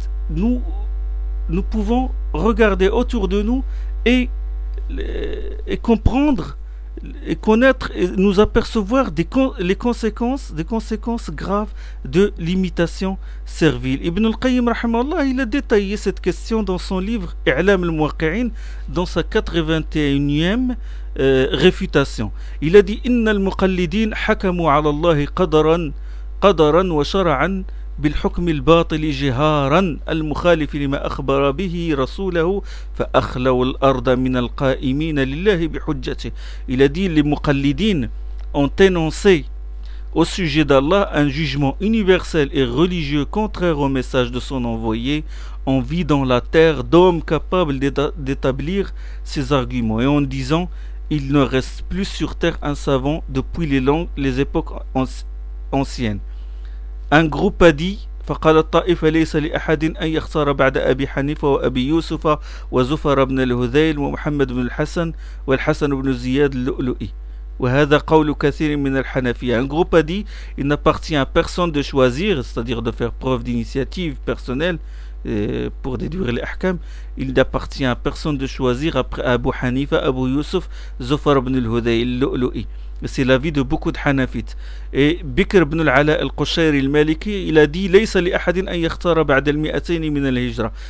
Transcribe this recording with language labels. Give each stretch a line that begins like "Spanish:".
French: Nous pouvons regarder autour de nous et comprendre et connaître et nous apercevoir des conséquences graves de l'imitation servile. Ibn al-Qayyim rahimahullah, il a détaillé cette question dans son livre I'lam al-Muwaqqi'in, dans sa 81e réfutation. Il a dit:
Arabic: inna al-muqallidin hakamu 'ala Allah qadaran wa shar'an بالحكم الباطل جهارا المخالف لما أخبر به رسوله فأخلوا الأرض من القائمين لله بحجته.
French: Il a dit, les muqallidines ont énoncé au sujet d'Allah un jugement universel et religieux contraire au message de son envoyé en vidant la terre d'hommes capables d'établir ses arguments et en disant: il ne reste plus sur terre un savant depuis les époques anciennes. Un groupe a dit:
Arabic: فقال الطائفة ليس لأحد أن يخسر بعد أبي حنيفة وأبي يوسف وزفر بن الهذيل ومحمد بن الحسن والحسن بن زياد اللؤلؤي وهذا قول كثير من الحنفية.
French: Un groupe a dit: il n'appartient à personne de choisir, c'est-à-dire de faire preuve d'initiative personnelle pour déduire les ahkam. Il n'appartient à personne de choisir après Abu Hanifa, Abu Yusuf, Zufar ibn al-Hudayl, Lu'lu'i. C'est l'avis de beaucoup de hanafites. Et Bikr ibn al-Ala al-Qushayri al-Maliki, il a dit:
Arabic: laysa li ahadin an yakhtara ba'da al-mi'atayn min al-hijra.